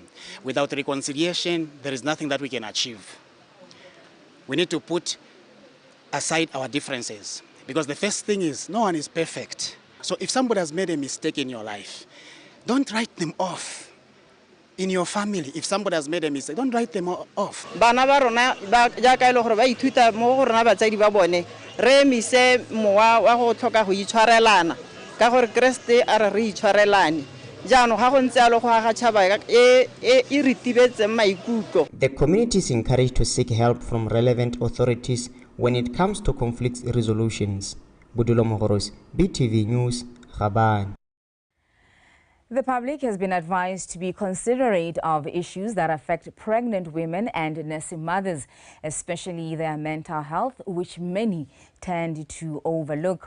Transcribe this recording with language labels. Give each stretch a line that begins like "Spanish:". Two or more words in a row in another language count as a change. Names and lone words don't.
English: Without reconciliation, there is nothing that we can achieve. We need to put aside our differences because the first thing is no one is perfect. So if somebody has made a mistake in your life, don't write them off. In your family, if somebody has made a mistake, don't write them off.
Tswana: Bana ba rona ba ja ka ile gore ba ithuta mo go rona batsadi ba bone re mise mowa wa go tlhoka go itshwarelana ka gore Kriste a re itshwarelane jaano ga go ntse a lo go aga tshaba e ritibetse maikutlo.
English: The community is encouraged to seek help from relevant authorities when it comes to conflict resolutions. Budulo Mogoros, BTV News, Rabane. The public has been advised to be considerate of issues that affect pregnant women and nursing mothers, especially their mental health, which many tend to overlook.